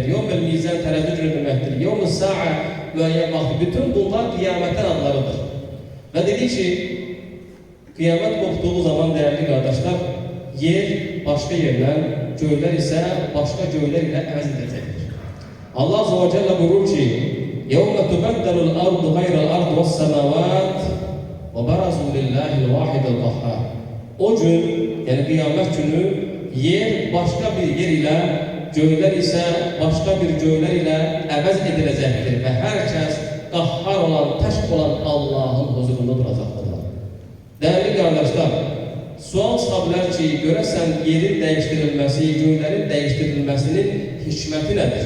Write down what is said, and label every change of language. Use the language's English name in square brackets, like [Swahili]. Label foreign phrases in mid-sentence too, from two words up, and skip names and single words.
[Arabic] يوم الميزان, [Azerbaijani] tərəzi günü deməkdir. [Arabic] يوم الساعة, [Azerbaijani] müəyyən vaxt. Bütün bunlar qiyamətin adlarıdır. Və dedik ki, qiyamət qopduğu zaman dəyərli qardaşlar, yer başqa yerlə, göylər isə başqa göylər ilə əvəz edəcəkdir. Allah [Arabic] عز وجل [Azerbaijani] buyurur ki, [Arabic] يَوْمَ تُبَدَّلُ الْأَرْضُ غَيْرَ الْأَرْضِ وَالسَّمَاوَاتِ وَبَرَزُوا لِلَّهِ الْوَاحِدِ الْقَهَّارِ. [Azerbaijani] O gün, yəni qiyamət günü yer başqa bir yer ilə göylər isə başqa bir göylər ilə əvəz ediləcəkdir və hər kəs qahhar olan, tək olan Allahın huzurunda duracaqdırlar. Dəyərli qardaşlar, sual çıxa bilər ki, görəsən yerin dəyişdirilməsi, göylərin dəyişdirilməsinin hikməti nədir?